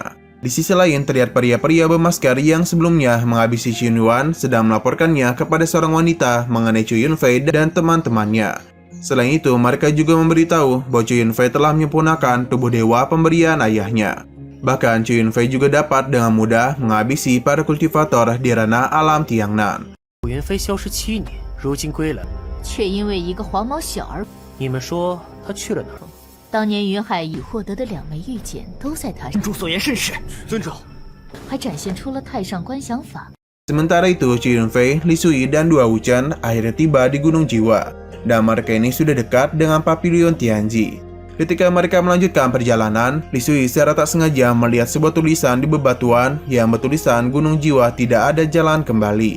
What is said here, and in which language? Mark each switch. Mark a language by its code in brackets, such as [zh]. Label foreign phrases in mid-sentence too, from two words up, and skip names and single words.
[id] Di sisi lain, terlihat pria-pria bermasker yang sebelumnya menghabisi Xin Yuan sedang melaporkannya kepada seorang wanita mengenai Chu Yunfei dan teman-temannya. Selain itu, mereka juga memberitahu bahwa Chu Yunfei telah menyempurnakan tubuh dewa pemberian ayahnya. Bahkan, Chu Yunfei juga dapat dengan mudah menghabisi para kultivator di ranah alam Tiangnan. [zh] 楚元妃消失7年，如今归来，却因为一个黄毛小儿，你们说她去了哪儿？当年云海已获得的2枚玉简都在他身上，主所言甚是，尊长。还展现出了太上观想法。 [id] Sementara itu, Chu Yunfei, Li Sui, dan Dua Wuchen akhirnya tiba di Gunung Jiwa, dan mereka ini sudah dekat dengan Pavilion Tianji. Ketika mereka melanjutkan perjalanan, Li Sui secara tak sengaja melihat sebuah tulisan di bebatuan yang bertulisan Gunung Jiwa tidak ada jalan kembali.